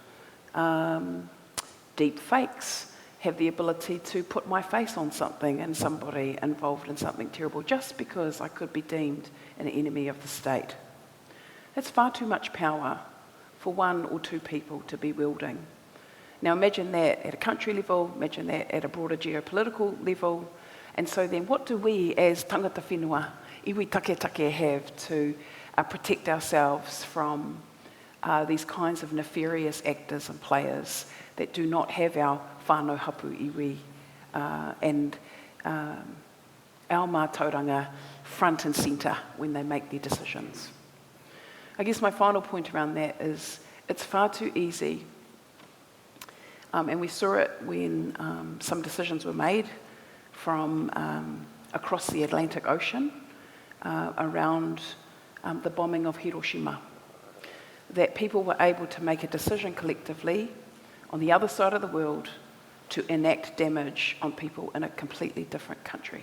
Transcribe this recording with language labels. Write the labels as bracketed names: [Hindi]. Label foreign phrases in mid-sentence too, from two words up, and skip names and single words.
[English] Deep fakes have the ability to put my face on something and somebody involved in something terrible just because I could be deemed an enemy of the state. That's far too much power for one or two people to be wielding. Now imagine that at a country level, imagine that at a broader geopolitical level, and so then what do we as [Māori] tangata whenua, iwi take [English] have to protect ourselves from these kinds of nefarious actors and players that do not have our [Māori] whānau hapu iwi [English] and our mātauranga front and centre when they make their decisions. I guess my final point around that is it's far too easy, and we saw it when some decisions were made from across the Atlantic Ocean around the bombing of Hiroshima, that people were able to make a decision collectively on the other side of the world to enact damage on people in a completely different country.